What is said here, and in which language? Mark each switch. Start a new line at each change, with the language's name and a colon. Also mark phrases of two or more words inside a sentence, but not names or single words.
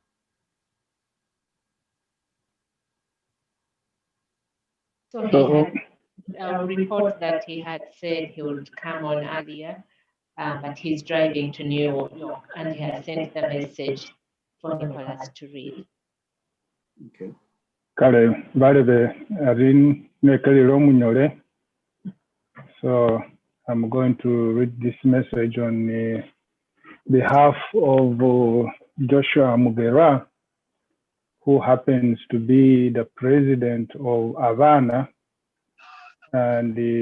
English: So he had a report that he had said he would come on earlier, but he's driving to New York and he has sent the message for Nicholas to read. Okay.
Masaaba: Kale balebe arin nekaliro munyole.
English: So I'm going to read this message on behalf of Joshua Mugera, who happens to be the president of Havana, and